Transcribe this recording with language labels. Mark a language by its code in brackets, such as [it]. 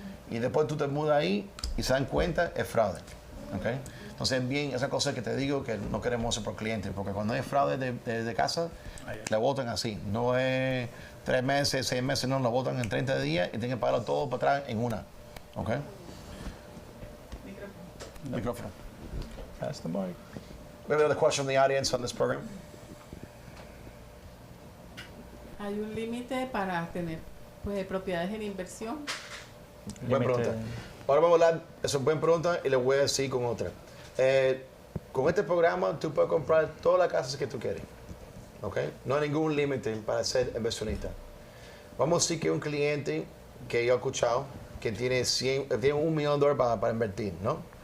[es] Y después tú te mudas ahí y se dan cuenta, es fraude, ¿ok? Entonces, bien, esa cosa que te digo que no queremos hacer por clientes, porque cuando hay fraude de casa, le votan así. No es 3 meses, 6 meses, no, lo votan en 30 días y tienen que pagarlo todo para atrás en una, ¿ok? Micrófono. [en] Pass the mic. We have another question from the audience on this program. [es] ¿Hay un límite para tener pues, propiedades en inversión? Buena pregunta. Ahora vamos a hablar, es una buena pregunta y le voy a decir con otra. Con este programa tú puedes comprar todas las casas que tú quieres. ¿Ok? No hay ningún límite para ser inversionista. Vamos a decir que un cliente que yo he escuchado que tiene $1 millón para invertir, ¿no?